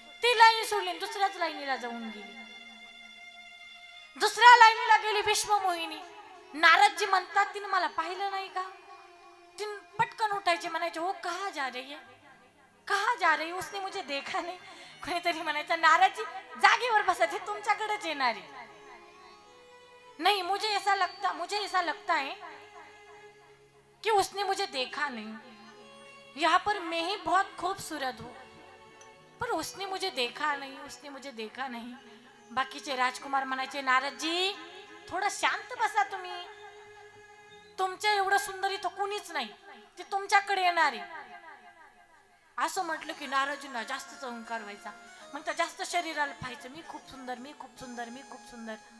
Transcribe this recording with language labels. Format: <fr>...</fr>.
<mr>ती लाईन सोडली, दुसऱ्याच लाईनीला जाऊन गेली. दुसऱ्या लाईनीला गेली विश्वमोहिनी. नारदजी म्हणतात, तिने मला पाहिलं नाही का? तीन पटकन उठायचे, म्हणायचे,</mr> <hi>हो कहा जा रही है, कहा जा रही, उसने मुझे देखा नहीं.</hi> <mr>कोणीतरी म्हणायचं, नारदजी जागेवर बसा, ते तुमच्याकडेच येणार आहे.</mr> <hi>नहीं, मुझे ऐसा लगता है कि उसने मुझे देखा नहीं. यहाँ पर मैं ही बहुत खूबसूरत हूँ, पर उसने मुझे देखा नहीं, उसने मुझे देखा नहीं.</hi> <mr>बाकीचे राजकुमार म्हणायचे, नारदजी थोडं शांत बसा तुम्ही. तुमच्या एवढं सुंदर इथं कुणीच नाही, ते तुमच्याकडे येणार आहे. असं म्हटलं की नारदजींना जास्तच अहंकार व्हायचा. मग त्या जास्त शरीराला पाहायचं, मी खूप सुंदर, मी खूप सुंदर, मी खूप सुंदर.</mr>